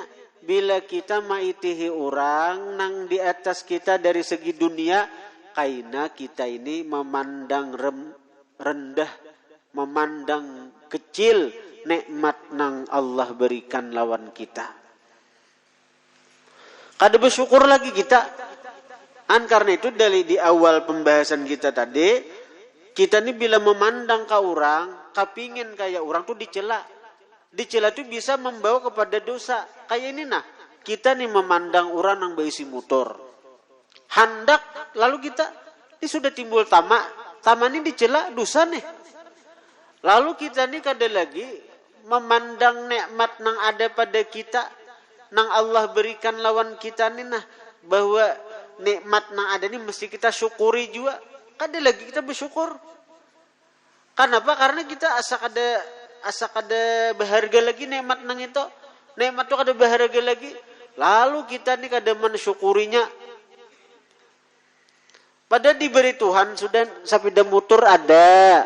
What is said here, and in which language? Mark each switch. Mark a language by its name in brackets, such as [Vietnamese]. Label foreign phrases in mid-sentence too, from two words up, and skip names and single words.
[Banjar] Bila kita maitihi orang nang di atas kita dari segi dunia, kaina kita ini memandang rendah, memandang kecil nikmat nang Allah berikan lawan kita. Kada bersyukur lagi kita. Karena itu dari di awal pembahasan kita tadi, kita ini bila memandang ke orang, kepingin kayak orang tuh dicela. Dicela itu bisa membawa kepada dosa. Kayak ini nah, kita nih memandang orang yang berisi motor. Hendak, lalu kita, ini sudah timbul tamak ini dicela, dosa nih. Lalu kita nih kada lagi memandang nikmat yang ada pada kita, yang Allah berikan lawan kita nih nah, bahwa nikmat yang ada ini mesti kita syukuri juga. Kada lagi kita bersyukur. Kenapa? Karena kita asa kada berharga lagi nikmat nang itu. Nikmat itu kada berharga lagi. Lalu kita ni kada mensyukurinya. Padahal diberi Tuhan sudah sepeda motor ada.